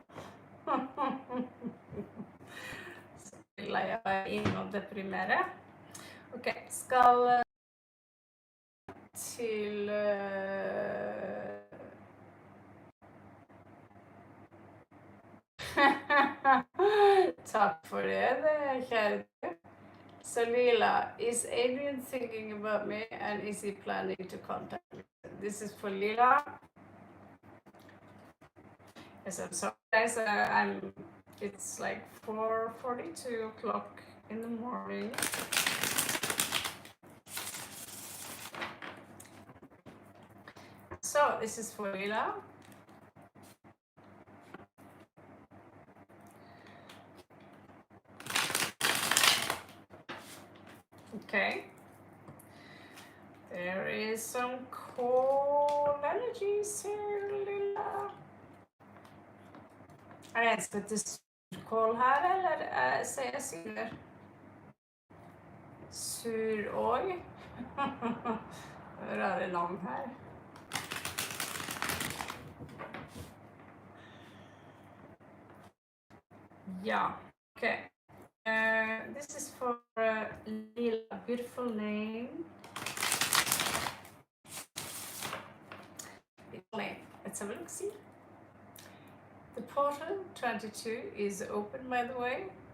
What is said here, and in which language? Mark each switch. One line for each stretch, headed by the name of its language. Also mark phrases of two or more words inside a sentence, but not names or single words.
Norwegian: Så vil jeg inn og deprimere. Ok, skal til Takk for det, kjære.
English: So Lila, is Adrian thinking about me and is he planning to contact me? This is for Lila. Yes, I'm sorry guys, it's like 4:42 o'clock in the morning. So this is for Lila. Okay. There is some cool energies here, Lila.
Norwegian: Er det en som heter surkål her, eller ser jeg sur? Suroi? Rare navn her. Ja,
English: okay. This is for Lila, beautiful name. Let's have a look, see. The portal 22 is open, by the way.